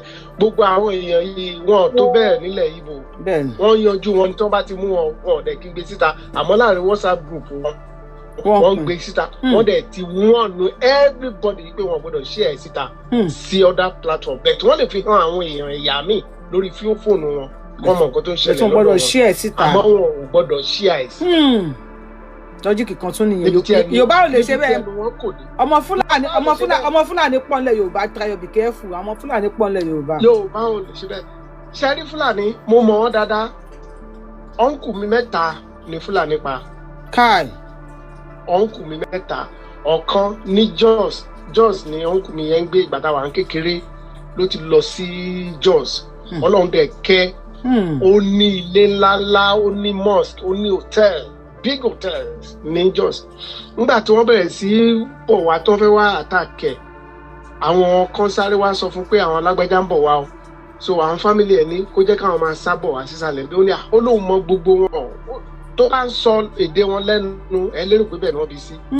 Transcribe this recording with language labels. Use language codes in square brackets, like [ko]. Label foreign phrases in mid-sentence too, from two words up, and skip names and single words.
[yo] Gbogbo àwọn èèyàn yìí wọn tó bẹ́ẹ̀ nílẹ̀ Ìgbò wọ́n yanjú wọn ní tí wọ́n bá ti mú wọn wọn ò dẹ̀ kí gbé síta àmọ́ láàrin WhatsApp group wọ́n gbé síta wọ́n dẹ̀ ti wọ́n nu everybody pé wọ́n gbọ́dọ̀ share síta sí [en] other platform [yo] bẹ́ẹ̀ tí wọ́n lè fi hàn àwọn èèyàn ẹ̀yà míì lórí fóònù wọn wọ́n mọ nǹkan tó ń ṣẹlẹ̀ lọ́wọ́ wọn àmọ́ wọn ò gbọ́dọ̀ share sí. Tọ́jú kíkan tún nìyẹn Yorùbá ò lè ṣe bẹ́ẹ̀ ọmọ Fúlàní pọ́nlẹ̀ Yorùbá [en] try be careful [yo] ọmọ Fúlàní pọ́nlẹ̀ Yorùbá. Yorùbá ò lè ṣe bẹ́ẹ̀ ṣẹ́rí Fúlàní mo mọ̀ wọ́n dáadáa ọ̀nkù mi 3 ni Fúlàní pa. Káì. Ọ̀nkù mi 3 ọ̀kan ní Jos ni ọ̀nkù mi yẹn ń gbé ìgbà táwa ń kékeré ló ti lọ sí Jos Ọlọ́run dẹ̀ kẹ́ ó ní ilé ńláńlá ó ní mosque ó ní [en] hotel big hotels [yo] ní Jos. Nígbà tí wọ́n bẹ̀rẹ̀ sí bọ̀ wá tó fẹ́ wá àtàkẹ́ àwọn kan sáré wá sọ fún pé àwọn alágbájá ń bọ̀ wá o so àwọn fámìlì ẹ̀ ní kó jẹ́ káwọn máa sábọ̀ wá sísàlẹ̀ bí ó ní ó lóun mọ gbogbo wọn tó bá ń sọ èdè wọn lẹ́nu ẹ lérò pé bẹ́ẹ̀ ni wọ́n bí sí.